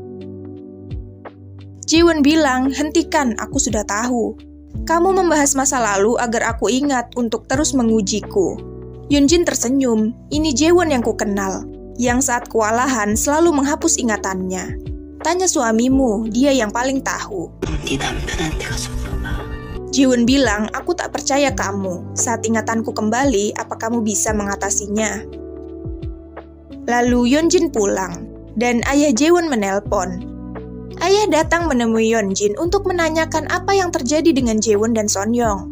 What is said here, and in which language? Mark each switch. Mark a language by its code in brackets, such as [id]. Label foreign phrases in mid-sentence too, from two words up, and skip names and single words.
[id] Jaewon bilang, hentikan, aku sudah tahu. Kamu membahas masa lalu agar aku ingat untuk terus mengujiku. Yeonjin tersenyum, ini Jaewon yang kukenal, yang saat kewalahan selalu menghapus ingatannya. Tanya suamimu, dia yang paling tahu. [ko] 네 남편한테 가서 물어봐. [id] Jaewon bilang, aku tak percaya kamu. Saat ingatanku kembali, apa kamu bisa mengatasinya? Lalu Yeonjin pulang, dan ayah Jaewon menelpon. Ayah datang menemui Yeonjin untuk menanyakan apa yang terjadi dengan Jaewon dan Sonyeong.